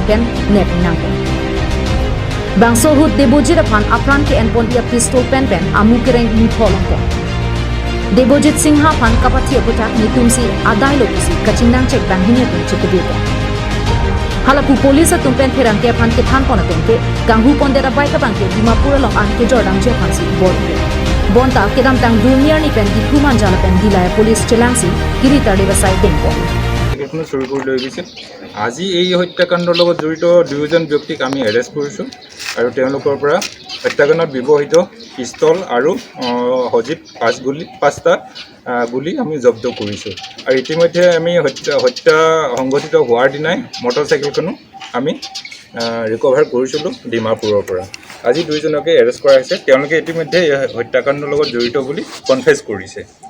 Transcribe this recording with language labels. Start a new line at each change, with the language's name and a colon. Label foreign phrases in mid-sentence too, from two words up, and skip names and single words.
Karbi: pen nep inang pon bang so hut Debojit phan apran ke en pon ia pistol pen amu ke reng ni tholong pon Debojit Singha phan kapathia putak nitumsi adai lokusi kachingnang check bang hini tu chikbi ko halapu police tumpen therang ke phan ke than pon atengke ganghu pon dera bai ka bang ke dimapur long an ke jordang je phan si bonta kedam tang junior ni pen di thuman jala pen dilaya police chelangsi kiri tade basai deng pon
Assamese: এখন শুরু কৰি লৈ গৈছে আজি এই হত্যাকাণ্ডৰ লগত জড়িত দুজন ব্যক্তিক আমি এৰেষ্ট কৰিছো আৰু তেওঁলোকৰ পৰা হত্যাকাণ্ডত ব্যৱহৃত পিস্তল আৰু হজিব 5টা গুলি আমি জব্দ কৰিছো আৰু ইতিমধ্যে আমি হত্যা সংঘটিত হোৱাৰ দিনাই মটৰচাইকেলখনো আমি ৰিকভাৰ কৰিছিলো ডিমাপুৰৰ পৰা আজি দুইজনকে এৰেষ্ট কৰা হৈছে তেওঁলোকে ইতিমধ্যে হত্যাকাণ্ডৰ লগত জড়িত বুলি কনফেছ কৰিছে